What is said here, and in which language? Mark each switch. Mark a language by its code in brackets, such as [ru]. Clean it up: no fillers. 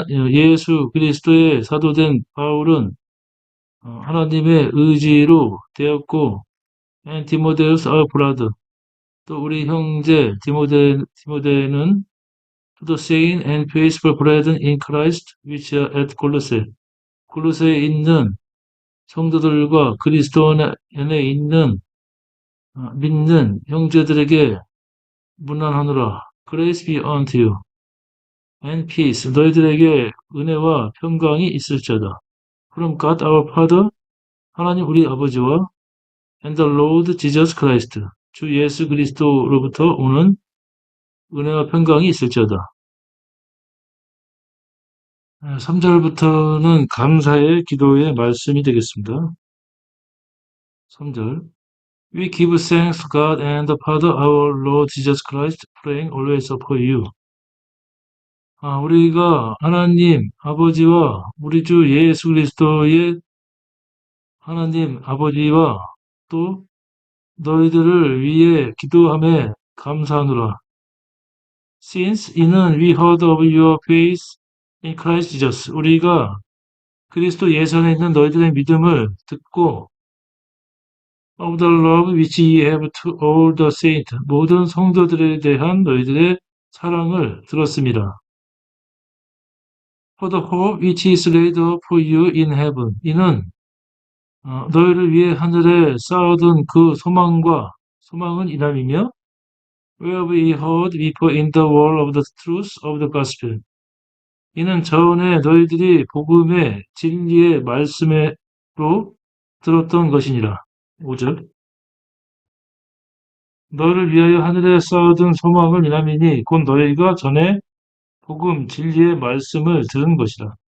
[ko] 예수 그리스도의 사도된 바울은 하나님의 의지로 되었고, [en] and Timotheus our brother. [ko] 또 우리 형제 디모데는 [en] to the saint and faithful brethren in Christ which are at Colossae. [ko] 콜로새에 있는 성도들과 그리스도 안에 있는 믿는 형제들에게 문안하노라. [en] Grace be unto you and peace. [ko] 너희들에게 은혜와 평강이 있을지어다. [en] From God our Father, [ko] 하나님 우리 아버지와 [en] and the Lord Jesus Christ, [ko] 주 예수 그리스도로부터 오는 은혜와 평강이 있을지어다. 3절부터는 감사의 기도의 말씀이 되겠습니다. 3절. [en] We give thanks to God and the Father our Lord Jesus Christ, praying always for you. [ko] 우리가 하나님 아버지와 우리 주 예수 그리스도의 하나님 아버지와 또 너희들을 위해 기도함에 감사하노라. [en] Since [ko] 이는 [en] we heard of your faith in Christ Jesus. [ko] 우리가 그리스도 예수 안에 있는 너희들의 믿음을 듣고 [en] of the love which ye have to all the saints. [ko] 모든 성도들에 대한 너희들의 사랑을 들었습니다. [en] For the hope which is laid up for you in heaven. [ko] 이는 너희를 위해 하늘에 쌓아둔 그 소망은 이남이며 [en] where we heard before in the word of the truth of the gospel. [ko] 이는 전에 너희들이 복음의 진리의 말씀으로 들었던 것이니라. 5절. 너를 위하여 하늘에 쌓아둔 소망을 이남이니 곧 너희가 전에 복음 진리의 말씀을 들은 것이라.